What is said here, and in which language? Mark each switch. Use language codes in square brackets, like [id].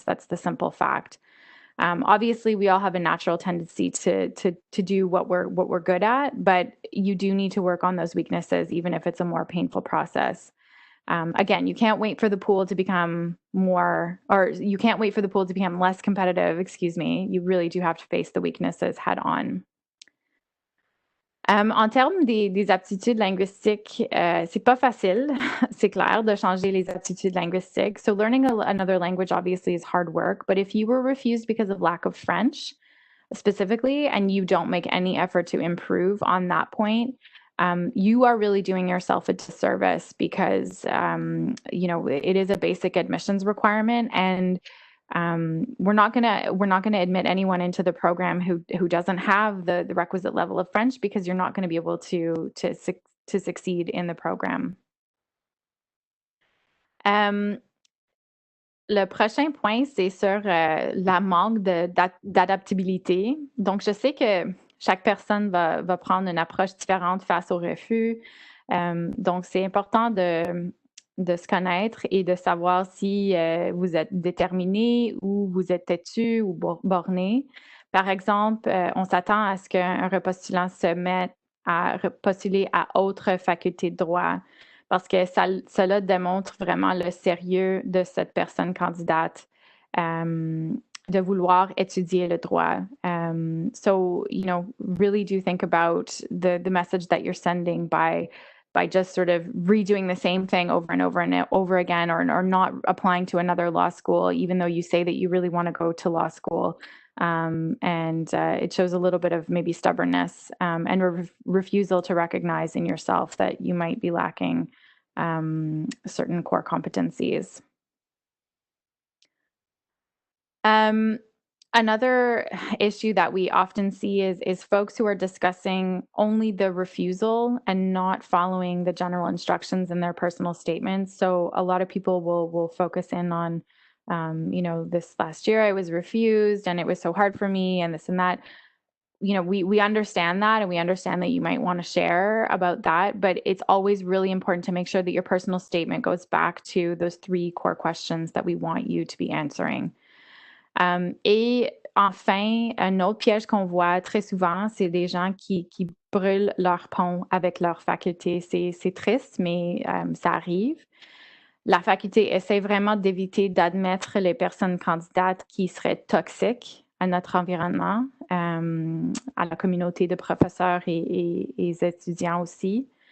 [en] That's the simple fact. Obviously, we all have a natural tendency to do what we're good at, but you do need to work on those weaknesses, even if it's a more painful process. Again, you can't wait for the pool to become more, or you can't wait for the pool to become less competitive, excuse me. You really do have to face the weaknesses head on. [fr] En termes des aptitudes linguistiques, c'est pas facile, c'est clair, de changer les aptitudes linguistiques. [en] So learning another language obviously is hard work, but if you were refused because of lack of French specifically, and you don't make any effort to improve on that point, you are really doing yourself a disservice because, it is a basic admissions requirement, and we're not gonna admit anyone into the program who doesn't have the requisite level of French, because you're not going to be able to succeed in the program. [fr] Um, le prochain point, c'est sur la manque d'adaptabilité. Donc, je sais que chaque personne va prendre une approche différente face au refus. Donc, c'est important de se connaître et de savoir si vous êtes déterminé ou vous êtes têtu ou borné. Par exemple, on s'attend à ce qu'un repostulant se mette à postuler à autre faculté de droit, parce que cela démontre vraiment le sérieux de cette personne candidate, de vouloir étudier le droit. [en] So, really do think about the message that you're sending by just sort of redoing the same thing over and over and over again, or not applying to another law school, even though you say that you really want to go to law school. And it shows a little bit of maybe stubbornness, and refusal to recognize in yourself that you might be lacking certain core competencies. Another issue that we often see is folks who are discussing only the refusal and not following the general instructions in their personal statements. So a lot of people will focus in on, this last year I was refused and it was so hard for me and this and that. We understand that, and we understand that you might want to share about that, but it's always really important to make sure that your personal statement goes back to those 3 core questions that we want you to be answering. [fr] Et enfin, un autre piège qu'on voit très souvent, c'est des gens qui brûlent leur pont avec leur faculté. C'est triste, mais ça arrive. La faculté essaie vraiment d'éviter d'admettre les personnes candidates qui seraient toxiques à notre environnement, à la communauté de professeurs et étudiants aussi.